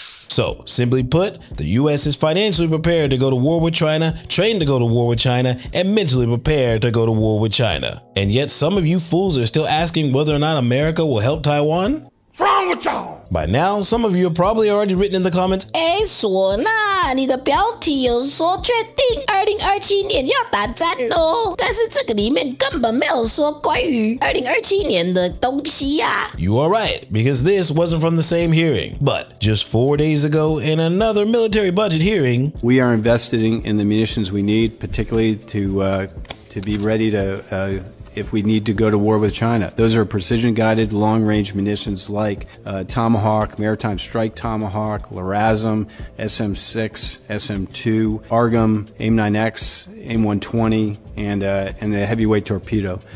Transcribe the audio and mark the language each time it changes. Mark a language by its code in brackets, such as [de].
[en] So, simply put, the US is financially prepared to go to war with China, trained to go to war with China, and mentally prepared to go to war with China. And yet some of you fools are still asking whether or not America will help Taiwan? What's wrong with y'all? By now, some of you have probably already written in the comments, [zh] 唢呐，你的标题有说确定2027年要打战哦，但是这个里面根本没有说关于2027年的东西呀。 [en] You are right, because this wasn't from the same hearing. But just 4 days ago, in another military budget hearing, we are investing in the munitions we need, particularly to be ready to if we need to go to war with China. Those are precision-guided, long-range munitions like Tomahawk, Maritime Strike Tomahawk, LRASM, SM-6, SM-2, ARGM, AIM-9X, AIM-120, and the heavyweight torpedo.